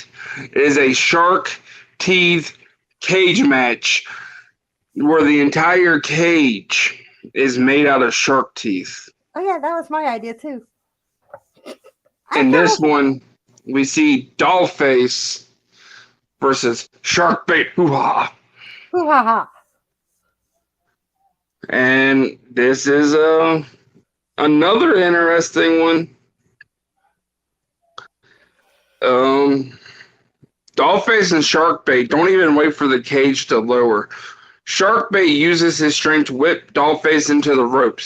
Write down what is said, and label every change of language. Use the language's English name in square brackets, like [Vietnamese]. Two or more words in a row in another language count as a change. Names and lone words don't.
[English] It is a shark teeth cage match where the entire cage is made out of shark teeth. Oh, yeah, that was my idea, too. In this one, we see Dollface versus Sharkbait. Hoo-ha. Hoo-ha-ha. And this is another interesting one. Dollface and Sharkbait don't even wait for the cage to lower. Sharkbait uses his strength to whip Dollface into the ropes.